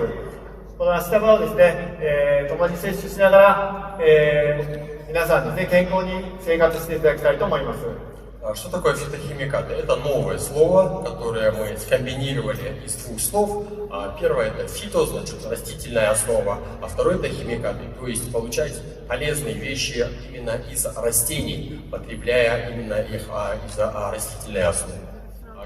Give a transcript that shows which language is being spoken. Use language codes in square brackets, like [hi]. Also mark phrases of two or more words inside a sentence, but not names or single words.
[ja] このアスタバをですね、共に摂取しながら、皆さんですね、健康に生活していただきたいと思います。 [ru] Что такое фитохимикаты? Это новое слово, которое мы скомбинировали из двух слов. Первое – это фито, значит растительная основа, а второе – это химикаты, то есть получать полезные вещи именно из растений, потребляя именно их из растительной основы.